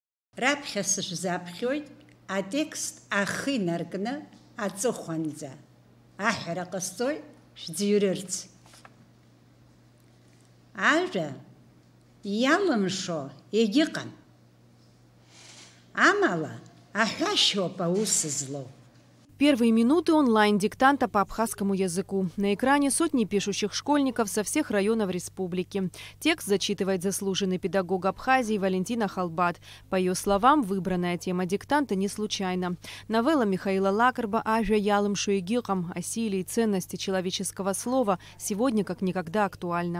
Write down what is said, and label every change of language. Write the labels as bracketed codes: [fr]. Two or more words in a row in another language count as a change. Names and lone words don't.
[ab] Раԥхьа сышәзаԥхьоит атекст ахы инаркны аҵыхәанӡа. Аҳәара ҟасҵоит шәӡырҩырц. Ажәа иалымшо егьыҟам. Амала аҳәашьоуп аус злоу. [ru] Первые минуты онлайн-диктанта по абхазскому языку. На экране сотни пишущих школьников со всех районов республики. Текст зачитывает заслуженный педагог Абхазии Валентина Халбат. По ее словам, выбранная тема диктанта не случайна. Новелла Михаила Лакарба «Ажа ялым шуегилкам» о силе и ценности человеческого слова сегодня как никогда актуальна.